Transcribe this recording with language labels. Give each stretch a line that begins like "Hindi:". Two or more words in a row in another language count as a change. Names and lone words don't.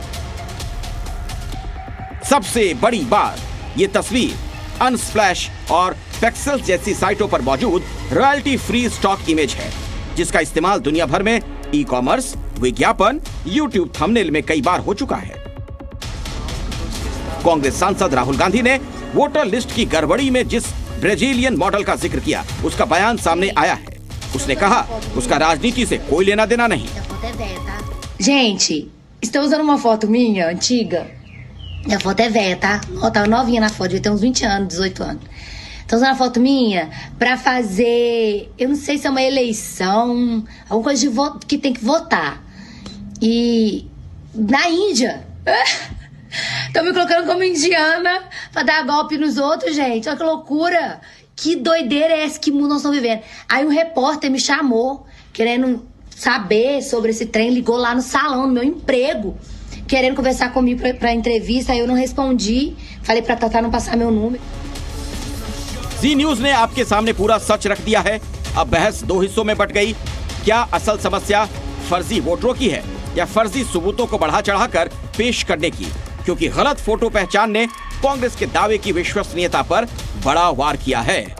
Hindi: सबसे बड़ी बात, ये तस्वीर अनस्प्लैश और पेक्सेल्स जैसी साइटों पर मौजूद
English: royalty free stock image
Hindi: है, जिसका इस्तेमाल दुनिया भर में
English: e commerce,
Hindi: विज्ञापन, यूट्यूब थंबनेल में कई बार हो चुका है। कांग्रेस सांसद राहुल गांधी ने
English: voter list
Hindi: की गड़बड़ी में जिस
English: Brazilian model
Hindi: का जिक्र किया, उसका बयान सामने आया है। उसने कहा उसका राजनीति से कोई लेना देना नहीं।
Portuguese: Gente, estão usando uma foto minha, antiga. A foto é velha, tá? Ó, tá novinha na foto, devia ter uns 20 anos, 18 anos. Estão usando a foto minha pra fazer, eu não sei se é uma eleição, alguma coisa de voto, que tem que votar. E na Índia, estão me colocando como indiana pra dar golpe nos outros, gente. Olha que loucura. Que doideira é essa? Que mundo nós estamos vivendo? Aí um repórter me chamou, querendo saber sobre esse trem, ligou lá no salão, no meu emprego, querendo conversar comigo pra entrevista. Aí eu não respondi, falei pra Tatá não passar meu número.
Hindi: जी न्यूज ने आपके सामने पूरा सच रख दिया है। अब बहस दो हिस्सों में बट गई। क्या असल समस्या फर्जी वोटरों की है या फर्जी सबूतों को बढ़ा चढ़ाकर पेश करने की? क्योंकि गलत फोटो पहचान ने कांग्रेस के दावे की विश्वसनीयता पर बड़ा वार किया है।